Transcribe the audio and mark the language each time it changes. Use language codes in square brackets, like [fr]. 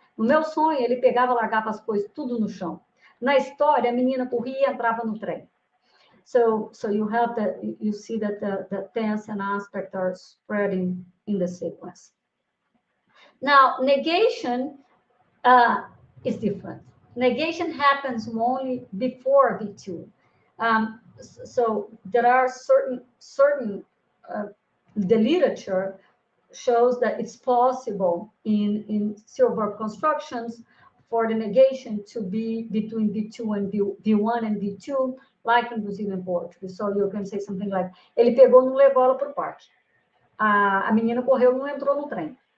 [pt] No meu sonho, ele pegava, largava as coisas tudo no chão. Na história, a menina corria e entrava no trem. [en] So you see that the tense and aspect are spreading in the sequence. Now, negation is different. Negation happens only before V2. So there are certain the literature shows that it's possible in zero verb constructions for the negation to be between V2 and V1 and V2, like in Brazilian Portuguese. So you can say something like, [pt] ele pegou, não levou ela para o parque. A menina correu, não entrou no trem.